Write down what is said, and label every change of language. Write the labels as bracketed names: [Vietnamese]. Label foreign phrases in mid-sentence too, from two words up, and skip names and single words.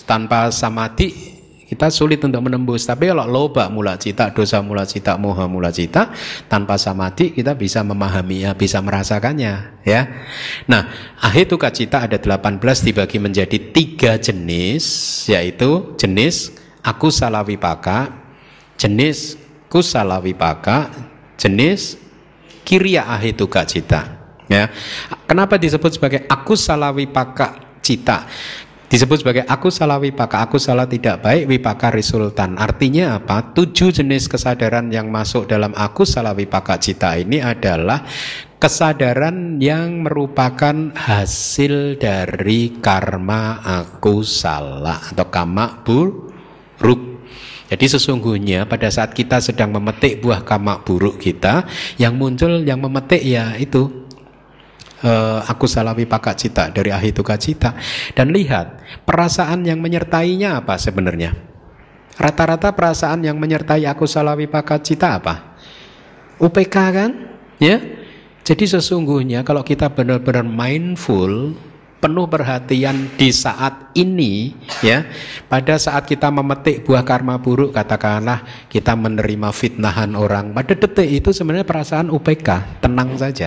[Indonesian] Tanpa samadhi kita sulit untuk menembus. Tapi kalau [Pali] loba mula cita, dosa mula cita, moha mula cita, [Indonesian] tanpa samadhi kita bisa memahaminya, bisa merasakannya, ya. Nah, [Pali] ahetuka cita [Indonesian] ada 18, dibagi menjadi 3 jenis, yaitu jenis [Pali] akusala vipaka, [Indonesian] jenis [Pali] kusala vipaka, [Indonesian] jenis [Pali] kiriya ahetuka cita, [Indonesian] ya. Kenapa disebut sebagai [Pali] akusala vipaka cita? [Indonesian] Disebut sebagai [Pali] akusala vipaka, [Indonesian] akusala tidak baik, vipaka resultan. Artinya apa? 7 jenis kesadaran yang masuk dalam [Pali] akusala vipaka cita [Indonesian] ini adalah kesadaran yang merupakan hasil dari karma akusala atau kama buruk. Jadi sesungguhnya pada saat kita sedang memetik buah kama buruk kita, yang muncul, yang memetik ya itu [Pali] akusala vipaka cita [Indonesian] dari [Pali] ahetuka cita. [Indonesian] Dan lihat perasaan yang menyertainya apa sebenarnya. Rata-rata perasaan yang menyertai [Pali] akusala vipaka cita [Indonesian] apa? UPK kan? Ya. Jadi sesungguhnya kalau kita benar-benar mindful, penuh perhatian di saat ini, ya, pada saat kita memetik buah karma buruk, katakanlah kita menerima fitnahan orang, pada detik itu sebenarnya perasaan UPK, tenang saja.